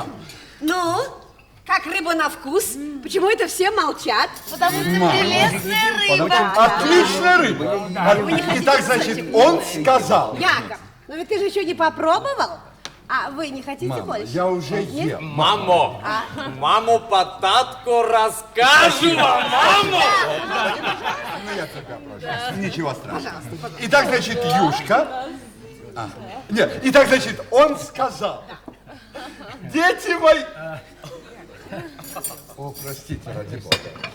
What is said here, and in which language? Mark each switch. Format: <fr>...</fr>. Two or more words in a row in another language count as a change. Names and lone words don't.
<ru>Ну, как рыба на вкус? Почему это все молчат? Потому что прелестная рыба. Отличная рыба. И так, значит, он сказал. Яков, но ведь ты же еще не попробовал. А вы не хотите больше? Я уже ел. Мамо! Мамо, по татку расскажу вам, мамо! Ну, я тебя прошу. Ничего страшного. Итак, значит, Юшка. Нет, итак, значит, он сказал. Дети мои. О, простите, ради бога.</ru>